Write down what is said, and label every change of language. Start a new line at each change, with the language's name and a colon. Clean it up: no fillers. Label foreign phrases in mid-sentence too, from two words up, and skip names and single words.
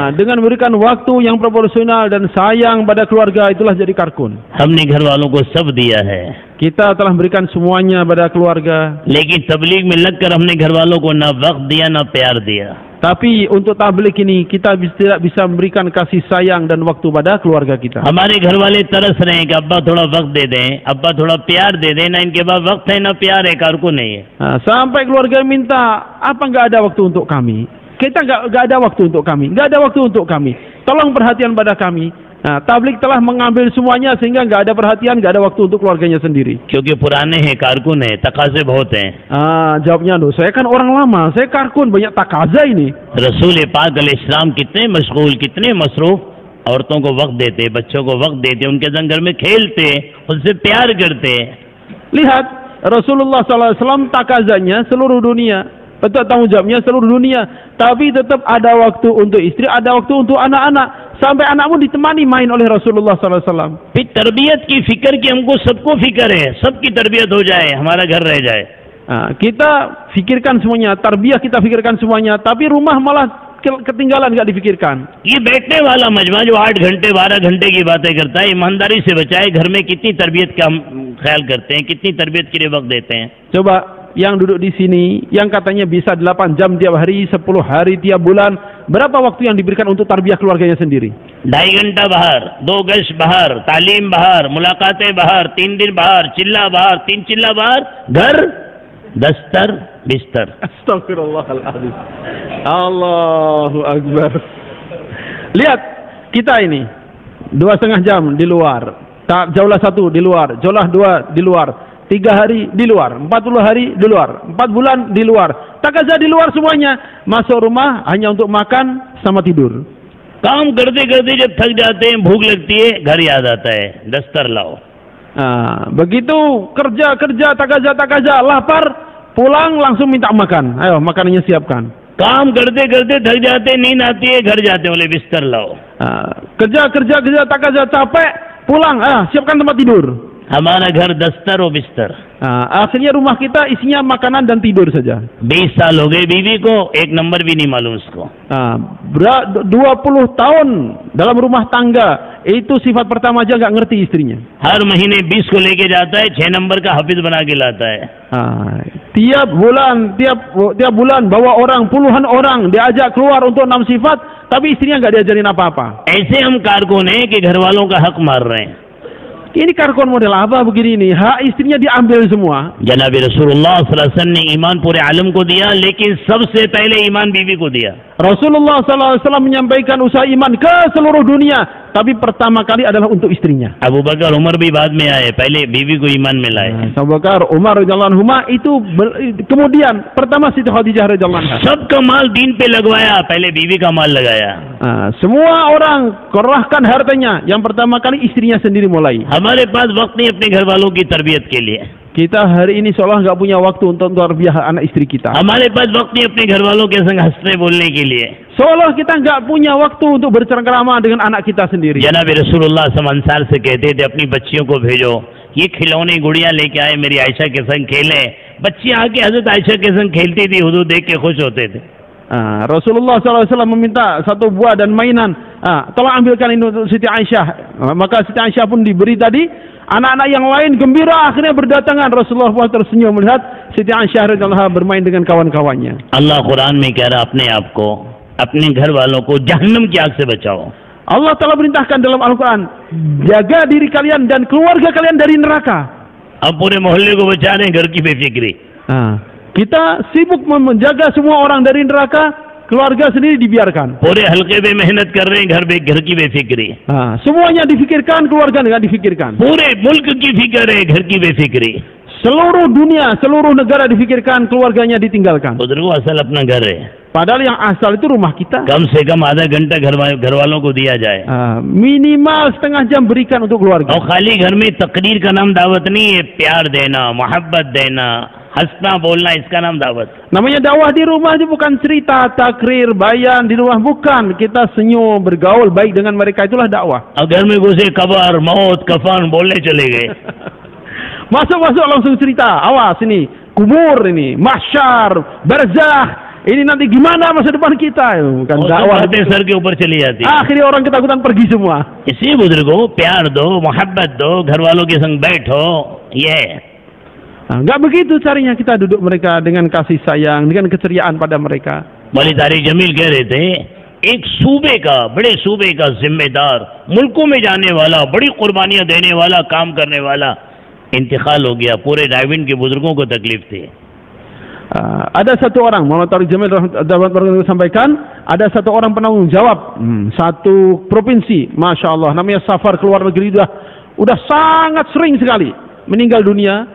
Indonesian: Dengan memberikan waktu yang proporsional dan sayang pada keluarga itulah jadi karkun.
Urdu: ہم نے گھر والوں کو سب دیا ہے,
Indonesian: Kita telah memberikan semuanya pada keluarga.
Urdu: لیکن تبلیغ میں لگ کر ہم نے گھر والوں کو نہ وقت دیا نہ پیار دیا.
Indonesian: Tapi untuk tabligh ini kita tidak bisa memberikan kasih sayang dan waktu pada keluarga kita.
Urdu: ہمارے گھر والے ترس رہے ہیں کہ ابا تھوڑا وقت دے دیں، ابا تھوڑا پیار دے دیں، نہ ان کے پاس وقت ہے نہ پیار ہے، کارکن نہیں ہے.
Indonesian: Sampai keluarga minta, apa nggak ada waktu untuk kami? Kita nggak ada waktu untuk kami, nggak ada waktu untuk kami. Tolong perhatian pada kami. Tabligh telah mengambil semuanya sehingga nggak ada perhatian, nggak ada waktu untuk keluarganya sendiri.
Urdu: کیونکہ پرانے ہیں، کارکن ہے، تقاضے بہت ہیں.
Indonesian: Jawabnya loh, saya kan orang lama, saya karkun, banyak takaza ini.
Urdu: رسول پاک علیہ السلام کتنے مشغول، کتنے مصروف، عورتوں کو وقت دیتے، بچوں کو وقت دیتے، ان کے سنگ گھر میں کھیلتے، ان سے پیار کرتے.
Indonesian: Lihat Rasulullah SAW takazanya seluruh dunia. tanggung jawabnya seluruh dunia. Tapi tetap ada waktu untuk istri, ada waktu untuk anak-anak. Sampai anak pun ditemani main oleh Rasulullah SAW.
Urdu: پھر تربیت کی فکر کی ہم کو سب کو فکر ہے، سب کی تربیت ہو جائے، ہمارا گھر رہ جائے.
Indonesian: Kita fikirkan semuanya, tarbiyah kita fikirkan semuanya, tapi rumah malah ketinggalan, nggak dipikirkan.
Urdu: یہ بیٹھنے والا مجمع جو 8 گھنٹے 12 گھنٹے کی باتیں کرتا ہے، ایمانداری سے بچائے، گھر میں کتنی تربیت کا ہم خیال کرتے ہیں، کتنی تربیت کے لیے وقت دیتے ہیں.
Indonesian: Coba yang duduk di sini, yang katanya bisa 8 jam tiap hari, 10 hari tiap bulan, berapa waktu yang diberikan untuk tarbiyah keluarganya sendiri?
Urdu: 2.5 گھنٹہ باہر، 2 گش باہر، تعلیم باہر، ملاقاتیں باہر، 3 دن باہر، چلہ باہر، 3 چلہ باہر، گھر، دستر، بستر.
Arabic: أستغفر الله العظيم. الله أكبر.
Indonesian: Lihat kita ini 2,5 jam di luar, tak jauhlah 1 di luar, jauhlah 2 di luar, 3 hari di luar, 40 hari di luar, 4 bulan di luar, tak aja di luar semuanya. Masuk rumah hanya untuk makan sama tidur.
Urdu: کام کرتے کرتے جب تھک جاتے ہیں، بھوک لگتی ہے، گھر یاد آتا ہے، دستر لاؤ.
Indonesian: Begitu kerja tak aja lapar, pulang langsung minta makan. Ayo makanannya siapkan.
Urdu: کام کرتے کرتے تھک جاتے، نیند آتی ہے، گھر جاتے بولے بستر لاؤ.
Indonesian: Kerja tak aja capek, pulang siapkan tempat tidur.
Urdu: ہمارا گھر دستر اور بستر.
Indonesian: Akhirnya rumah kita isinya makanan dan tidur saja.
Urdu: 20 سال ہو گئے بیوی کو، 1 نمبر بھی نہیں معلوم اس کو.
Indonesian: 20 tahun dalam rumah tangga, itu sifat pertama aja nggak ngerti istrinya.
Urdu: ہر مہینے 20 کو لے کے جاتا ہے، 6 نمبر کا حافظ بنا کے لاتا ہے.
Indonesian: Tiap bulan bawa orang, puluhan orang diajak keluar untuk 6 sifat, tapi istrinya nggak diajarin apa-apa.
Urdu: ایسے ہم کارکن ہیں کہ گھر والوں کا حق مار رہے ہیں.
Indonesian: Ini karkon model apa begini ini? Hak istrinya diambil semua.
Urdu: جناب رسول اللہ
Arabic: صلى الله عليه وسلم
Urdu: نے ایمان پورے عالم کو دیا، لیکن سب سے پہلے ایمان بیوی کو دیا.
Indonesian: Rasulullah SAW menyampaikan usaha iman ke seluruh dunia, tapi pertama kali adalah untuk istrinya.
Urdu: ابو بکر عمر بھی بعد میں آئے، پہلے بیوی کو ایمان میں لائے.
Indonesian: Abu Bakar, Umar
Arabic: رضي الله عنهما
Indonesian: itu kemudian pertama Siti Khadijah
Arabic: رضي الله عنها.
Urdu: سب کا مال دین پہ لگوایا، پہلے بیوی کا مال لگایا.
Indonesian: Semua orang kerahkan hartanya, yang pertama kali istrinya sendiri mulai.
Urdu: ہمارے پاس وقت نہیں اپنے گھر والوں کی تربیت کے لیے.
Indonesian: Kita hari ini seolah nggak punya waktu untuk tarbiyah anak istri kita.
Urdu: ہمارے پاس وقت نہیں اپنے گھر والوں کے سنگ ہنسنے بولنے کے لیے.
Indonesian: Seolah kita nggak punya waktu untuk bercengkrama dengan anak kita sendiri.
Urdu: جناب رسول اللہ انصار سے کہتے تھے اپنی بچیوں کو بھیجو، یہ کھلونے گڑیا لے کے آئے، میری عائشہ کے سنگ کھیلے. بچیاں آ کے حضرت عائشہ کے سنگ کھیلتی تھی، حضور دیکھ کے خوش ہوتے تھے.
Indonesian: Rasulullah SAW meminta satu buah dan mainan. Tolong ambilkan ini untuk Siti Aisyah. Maka Siti Aisyah pun diberi tadi. Anak-anak yang lain gembira akhirnya berdatangan. Rasulullah pun tersenyum melihat Siti Aisyah
Arabic: رضي الله عنها
Indonesian: bermain dengan kawan-kawannya.
Urdu: اللہ قرآن میں کہہ رہا اپنے آپ کو، اپنے گھر والوں کو جہنم کی آگ سے بچاؤ.
Indonesian: Allah telah perintahkan dalam Al-Quran, jaga diri kalian dan keluarga kalian dari neraka.
Urdu: اب پورے محلے کو بچا رہے ہیں گھر کی بے فکری.
Indonesian: Kita sibuk menjaga semua orang dari neraka, keluarga sendiri dibiarkan.
Urdu: پورے حلقے میں محنت کر رہے ہیں، گھر کی بے فکری.
Indonesian: Semuanya difikirkan, keluarga nggak difikirkan.
Urdu: پورے ملک کی فکر ہے، گھر کی بے فکری.
Indonesian: Seluruh dunia, seluruh negara difikirkan, keluarganya ditinggalkan.
Urdu: بزرگو اصل اپنا گھر ہے.
Indonesian: Padahal yang asal itu rumah kita.
Urdu: کم سے کم آدھا گھنٹہ گھر والوں کو دیا جائے.
Indonesian: Minimal setengah jam berikan untuk keluarga.
Urdu: اور خالی گھر میں تقریر کا نام دعوت نہیں ہے، پیار دینا، محبت دینا، ہنسنا بولنا، اس کا نام دعوت.
Indonesian: Namanya dakwah di rumah itu bukan cerita, takrir, bayan di rumah, bukan. Kita senyum, bergaul baik dengan mereka, itulah dakwah.
Urdu: اور گھر میں گھسے قبر، موت، کفن بولنے چلے گئے.
Indonesian: Masuk langsung cerita. Awas ini, kubur ini, mahsyar, barzakh. Ini nanti gimana masa depan kita? Bukan dakwah.
Urdu: سر کے اوپر چلی جاتی.
Indonesian: Akhirnya orang ketakutan pergi semua.
Urdu: اسی بزرگو پیار دو، محبت دو، گھر والوں کے سنگ بیٹھو. یہ
Indonesian: Enggak begitu caranya kita duduk mereka dengan kasih sayang, dengan keceriaan pada mereka.
Urdu: مولوی طارق جمیل کہہ رہے تھے، ایک صوبے کا، بڑے صوبے کا ذمہ دار، ملکوں میں جانے والا، بڑی قربانیاں دینے والا، کام کرنے والا انتقال ہو گیا. پورے رائیونڈ کے بزرگوں کو تکلیف تھی.
Indonesian: Ada satu orang, Maulana Tariq Jamil sampaikan, ada satu orang penanggung jawab satu provinsi,
Arabic: ما شاء الله,
Indonesian: namanya safar keluar negeri, udah sangat sering sekali meninggal dunia.